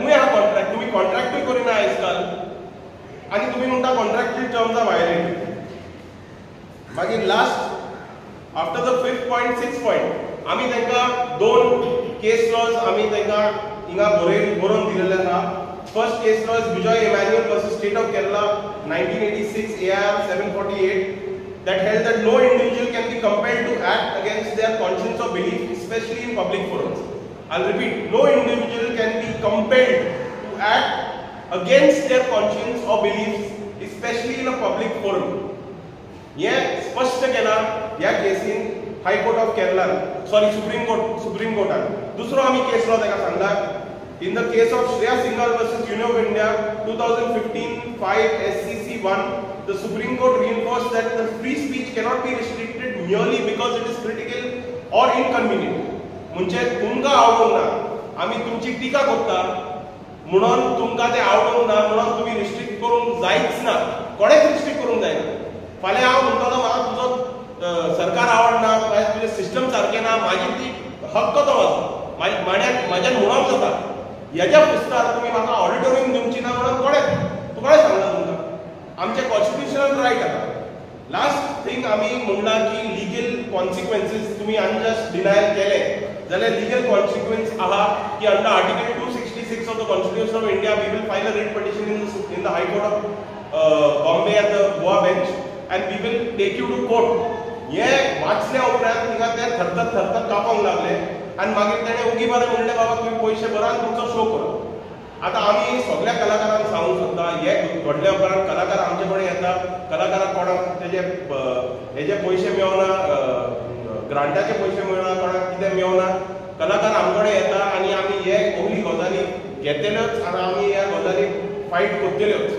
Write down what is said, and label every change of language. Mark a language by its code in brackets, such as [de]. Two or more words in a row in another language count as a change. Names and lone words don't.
[kok] तुमी आहा कॉन्ट्रॅक्ट, तुमी कॉन्ट्रॅक्टूय करिना आयज काल आनी तुमी म्हणटा [en] contractual terms are violated. [kok] मागीर [en] last after the 5th point 6th point [kok] आमी तांकां 2 [en] case laws [kok] आमी तांकां हिंगा बरोवन दिलेले आसा. [en] First case law is Bijoe Emmanuel versus State of Kerala 1986 AR 748 that held that no individual can be compelled to act against their conscience or belief, especially in public forums. I'll repeat, no individual can be compelled to act against their conscience or beliefs, especially in a public forum. [kok] हे स्पष्ट केला ह्या केसीन [en] High Court of Kerala, [kok] सॉरी सुप्रीम कोर्टान. दुसरो आमी केस लॉ ताका सांगला. [en] In the case of Shreya Singhal versus Union of India 2015 5 SCC 1, the Supreme Court reinforced that the free speech cannot be restricted merely because it is critical or inconvenient. [kok] म्हणजे तुमकां आवडूंक ना, आमी तुमची टिका करता म्हणून तुमकां ते आवडूंक ना म्हणून तुम्ही रिस्ट्रिक्ट करूंक जायच ना, कोणेच रिस्ट्रिक्ट करूंक जायना. फाल्यां हांव म्हणटलो म्हाका तुजो सरकार आवडना, तुजें सिस्टम सारकें ना, मागीर ती हक्क तो म्हाज्यान म्हणूंक जाता. ह्याच्या पुस्तार तुम्ही म्हाका ऑडिटोरियम दिवची ना म्हणून कोणें सांगला तुमकां? आमचे [en] constitutional right [kok] आहा. [en] last thing [kok] आमी म्हणला की [en] legal consequences [kok] तुमी [en] unjust denial [kok] केले जाल्यार [en] legal consequence [kok] आहा की [en] under Article 266 of the Constitution of India we will file a writ petition in the High Court of Bombay at the Goa Bench and we will take you to court. [kok] हे वाचल्या उपरांत थिंगा ते थरथर कापोंक लागले आनी मागीर तेणें उगी बरें म्हणलें बाबा तुमी पयशे भरा आनी तुमचो शो करा. आतां आमी सगळ्या कलाकारांक सांगूंक सोदता हे घडल्या उपरांत कलाकार आमचे कडेन येता, कलाकाराक कोणाक हेजे पयशे मेवना, ग्रांटाचे पयशे मेळना, कोणाक कितें मेवना, कलाकार आमचे कडेन येता आनी आमी हे असली गजाली घेतल्योच आनी आमी ह्या गजाली फायट करतल्योच.